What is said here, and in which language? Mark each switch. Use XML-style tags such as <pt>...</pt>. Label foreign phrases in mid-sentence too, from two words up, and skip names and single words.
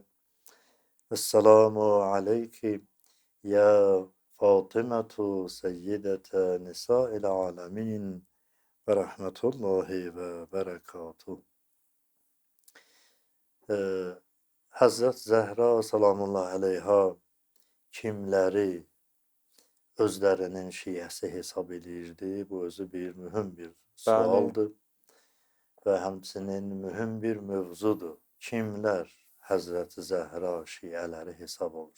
<ar>السلام عليك يا فاطمة سيدة نساء العالمين ورحمة الله وبركاته.</ar> <az>Hazret Zəhra</az> <ar>سلام الله عليها</ar> <az>kimləri özlərinin şiəsi hesab edirdi. Bu özü bir mühüm bir Bəli. sualdır və həmçinin mühüm bir mövzudur. Kimlər Həzrəti Zəhra şiələri hesab olur?</az>